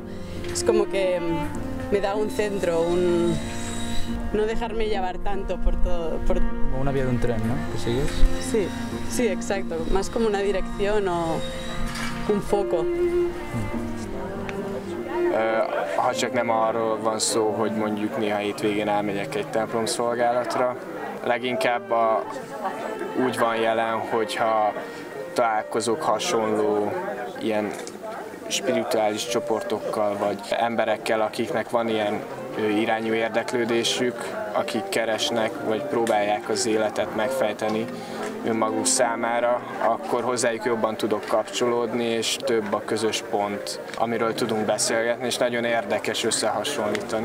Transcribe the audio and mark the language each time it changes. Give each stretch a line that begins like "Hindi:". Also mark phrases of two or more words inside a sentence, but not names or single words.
Spanish: Es como que me da un centro, no dejarme llevar tanto por todo. Como una vía de un tren, ¿no? ¿Que sigues? Sí, exacto. Más como una dirección o un foco.
Hungarian: Ha csak nem arról van szó, hogy mondjuk néha hétvégén elmegyek egy templomszolgálatra, leginkább úgy van jelen, hogyha találkozok hasonló ilyen spirituális csoportokkal, vagy emberekkel, akiknek van ilyen irányú érdeklődésük, akik keresnek, vagy próbálják az életet megfejteni önmaguk számára, akkor hozzájuk jobban tudok kapcsolódni, és több a közös pont, amiről tudunk beszélgetni, és nagyon érdekes összehasonlítani.